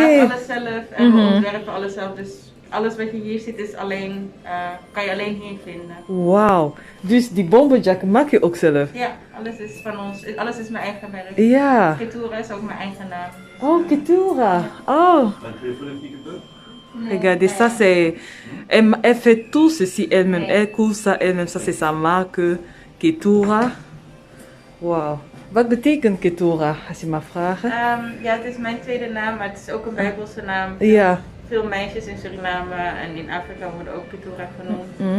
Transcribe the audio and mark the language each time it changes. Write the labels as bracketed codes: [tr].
[nl] maak alles zelf en we ontwerpen alles zelf. Dus alles wat je hier ziet is alleen, kan je alleen hier vinden. Wauw. Dus die bomberjack maak je ook zelf? Ja, alles is van ons. Alles is mijn eigen merk. Ja. Ketura is ook mijn eigen naam. [fr] Oh, Ketura. Oh. Regardez, ça c'est... Elle fait tout ceci elle-même. Elle couvre ça elle-même. Ça c'est sa marque Ketura. [nl] Wauw. Wat betekent Ketura, als je mag vragen? Ja, het is mijn tweede naam, maar het is ook een Bijbelse naam. Ja. veel meisjes in Suriname en in Afrika worden ook Keturah genoemd.